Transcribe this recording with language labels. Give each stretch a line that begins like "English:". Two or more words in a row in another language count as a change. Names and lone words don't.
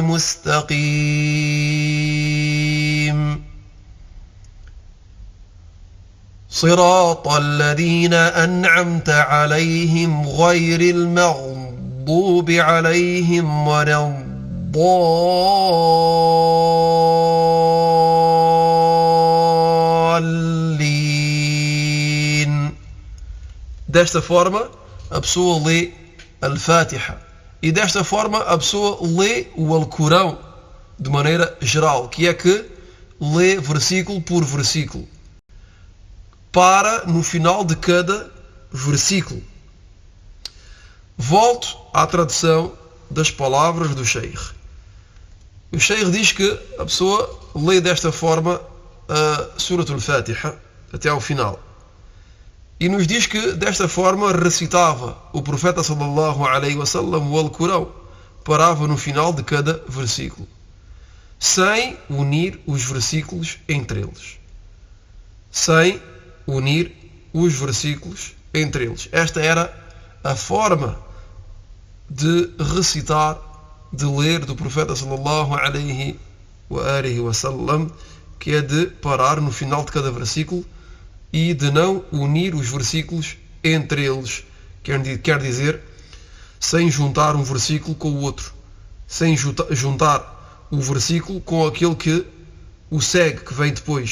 Arabic: المستقيم صراط الذين أنعمت عليهم غير المغضوب عليهم ولا الضالين.
Portuguese: Desta forma, a pessoa lê Al-Fatiha. E desta forma a pessoa lê o Alcorão de maneira geral, que é que lê versículo por versículo. Para no final de cada versículo. Volto à tradução das palavras do Sheikh. O Sheikh diz que a pessoa lê desta forma a Surah Al-Fatiha até ao final. E nos diz que desta forma recitava o profeta
Arabic: صلى الله عليه وسلم
Portuguese: o Alcorão, parava no final de cada versículo, sem unir os versículos entre eles. Sem unir os versículos entre eles. Esta era a forma de recitar, de ler do profeta
Arabic: صلى الله عليه وسلم,
Portuguese: que é de parar no final de cada versículo e de não unir os versículos entre eles. Quer dizer, sem juntar um versículo com o outro, sem juntar o versículo com aquele que o segue, que vem depois.